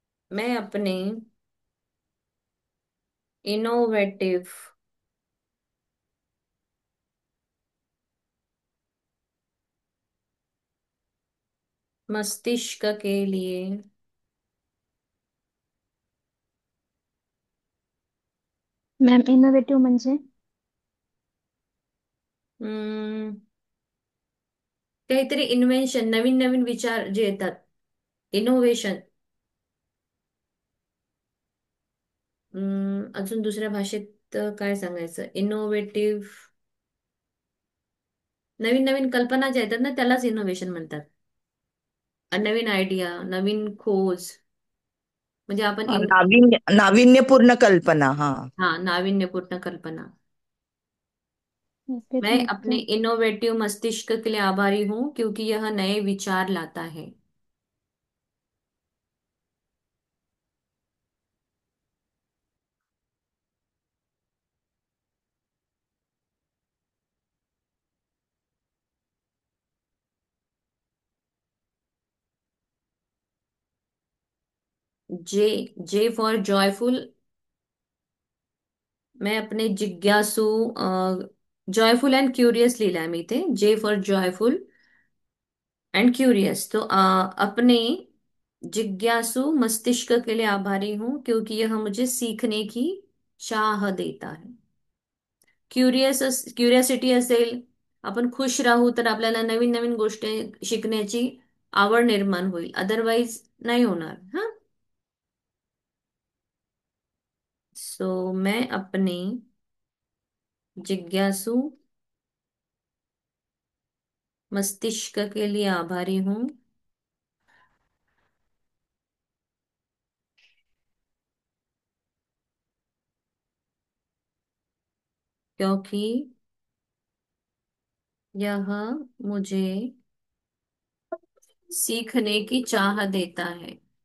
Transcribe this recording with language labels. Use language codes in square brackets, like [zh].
[hi] मैं अपने इनोवेटिव मस्तिष्क के लिए [mr] मॅम इनोव्हेटिव्ह म्हणजे? हम्म, काहीतरी इन्व्हेन्शन, नवीन नवीन विचार जे येतात, इनोव्हेशन। अजून दुसऱ्या भाषेत काय सांगायचं, इनोव्हेटिव्ह, नवीन नवीन कल्पना ज्या येतात ना त्यालाच इनोव्हेशन म्हणतात. नवीन आयडिया, नवीन खोज, म्हणजे आपण नाविन्यपूर्ण कल्पना, हा. हाँ, नाविन्यपूर्ण कल्पना। [en] okay, [hi] मैं [en] thank [hi] अपने [en] You. [hi] इनोवेटिव मस्तिष्क के लिए आभारी हूँ, क्योंकि यह नए विचार लाता है। [en] J, J for joyful. [hi] मैं अपने जिज्ञासु, [en] joyful and curious [mr] लिहिलंय मी इथे, [en] J for joyful and curious. [hi] तो अपने जिज्ञासु मस्तिष्क के लिए आभारी हूँ, क्योंकि यह मुझे सीखने की चाह देता है। [mr] क्युरियस, क्युरियोसिटी असेल, आपण खुश राहू तर आपल्याला नवीन नवीन गोष्टी शिकण्याची आवड निर्माण होईल, अदरवाइज नाही होणार हा। [hi] सो मैं अपने जिज्ञासु मस्तिष्क के लिए आभारी हूँ, क्योंकि यह मुझे सीखने की चाह देता है।